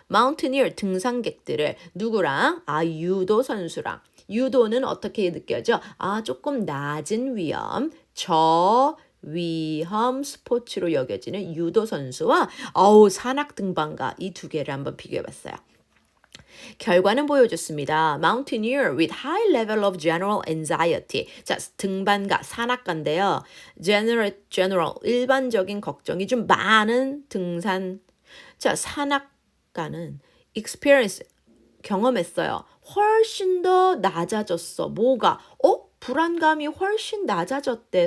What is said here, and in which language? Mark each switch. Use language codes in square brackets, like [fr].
[ko] mountaineer 등산객들을 누구랑? 유도 선수랑. 유도는 어떻게 느껴져? 조금 낮은 위험, 저위험 스포츠로 여겨지는 유도 선수와 산악 등반가 이 두 개를 한번 비교해봤어요. 결과는 보여줬습니다. [en] Mountaineer with high level of general anxiety. [ko] 자, 등반가, 산악가인데요. General, 일반적인 걱정이 좀 많은 등산. 자, 산악가는 experience, 경험했어요. 훨씬 더 낮아졌어. 뭐가? 불안감이 훨씬 낮아졌대.